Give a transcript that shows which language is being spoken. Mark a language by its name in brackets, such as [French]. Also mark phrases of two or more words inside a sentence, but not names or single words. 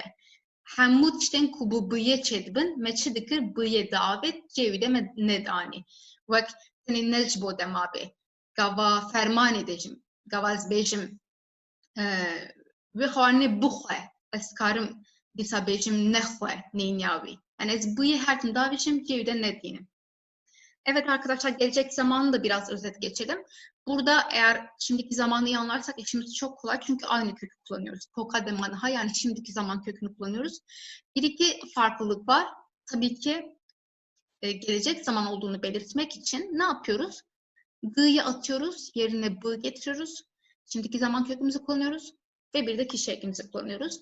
[Kurdish] Hemû tiştên ku bi bûyê çêdibin me çi dikir bûyê diavêt cêwî de me nedanî. Wek tenê ne ji bo dema bê. Gava fermanê de jî gava ez bêjim vê xwarinê bixwe ez karim dîsa bêjim nexwe neyniya wî. Yani ez bûyê her tim davêjim cêwî de nedînim. [Turkish] Evet arkadaşlar gelecek zamanı da biraz özet geçelim. Burada eğer şimdiki zamanı iyi anlarsak işimiz çok kolay çünkü aynı kökü kullanıyoruz. [Kurdish] Koka dema niha [Turkish] yani şimdiki zaman kökünü kullanıyoruz. Bir iki farklılık var. Tabii ki gelecek zaman olduğunu belirtmek için ne yapıyoruz? D'yı atıyoruz, yerine b getiriyoruz. Şimdiki zaman kökümüzü kullanıyoruz ve bir de kişi ekimizi kullanıyoruz.